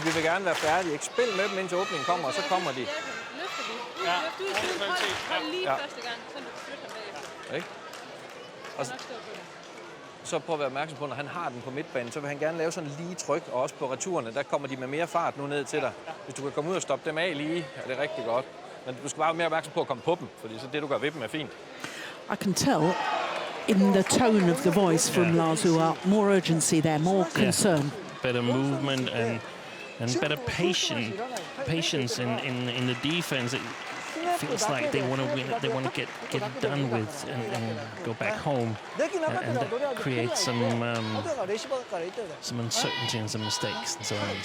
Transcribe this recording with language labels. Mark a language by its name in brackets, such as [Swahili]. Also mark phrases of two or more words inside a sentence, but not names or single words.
[Danish] Vi vil gerne være færdige. Ikke spil med dem, indtil åbningen kommer, og så kommer de. Og så prøv at være opmærksom på, når han har den på midtbanen, så vil han gerne lave sådan lige tryk, og også på returerne, der kommer de med mere fart nu ned til dig. Hvis du kan komme ud og stoppe dem af lige, er det rigtig godt. Men du skal bare være mere opmærksom på at komme på dem, fordi så det, du gør ved dem, er fint. [English] I can tell in the tone of the voice from Lars Uar, more urgency there, more concern. Better movement and better patience in the defense. It feels like they want to win it, they want to get it done with and go back home, and that creates some uncertainty and some mistakes and so on.